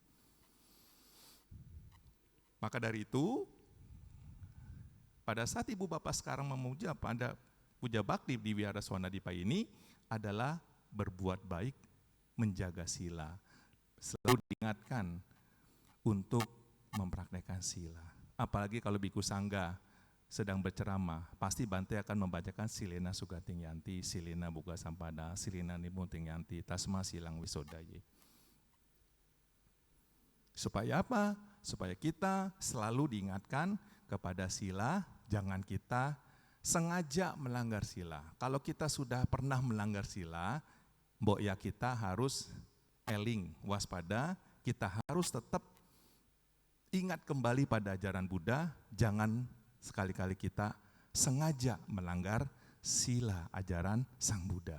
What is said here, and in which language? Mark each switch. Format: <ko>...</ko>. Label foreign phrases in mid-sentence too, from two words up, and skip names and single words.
<id>Maka dari itu, pada saat Ibu Bapak sekarang memuja pada puja bakti di Wihara Swanadipa ini adalah berbuat baik, menjaga sila. Selalu diingatkan untuk mempraktekkan sila. Apalagi kalau biku sangga sedang berceramah, pasti Bante akan membacakan</id> <pi>Silena Sugating Yanti, Silena Buka Sampada, Silena Nimunting Yanti, Tasma Silang Wisodaye.</pi> <id>Supaya apa? Supaya kita selalu diingatkan kepada sila, jangan kita sengaja melanggar sila. Kalau kita sudah pernah melanggar sila,</id> <jv>mbok ya</jv> <id>kita harus eling, waspada, kita harus tetap ingat kembali pada ajaran Buddha, jangan sekali-kali kita sengaja melanggar sila ajaran Sang Buddha.</id>